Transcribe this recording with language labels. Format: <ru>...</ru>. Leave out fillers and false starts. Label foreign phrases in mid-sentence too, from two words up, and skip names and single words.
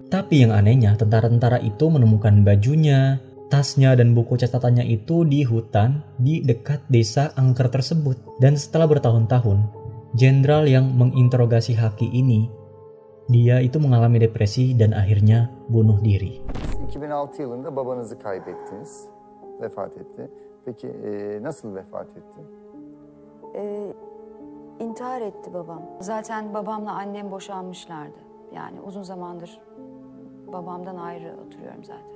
<id>Tapi yang anehnya, tentara-tentara itu menemukan bajunya, tasnya, dan buku catatannya itu di hutan di dekat desa angker tersebut. Dan setelah bertahun-tahun, jenderal yang menginterogasi Haki ini, dia itu mengalami depresi dan akhirnya bunuh diri.</id> <tr>2006 yılında babanızı kaybettiniz. Vefat etti. Peki nasıl vefat etti? İntihar etti babam. Zaten babamla annem boşanmışlardı. Yani uzun zamandır babamdan ayrı oturuyorum zaten.</tr>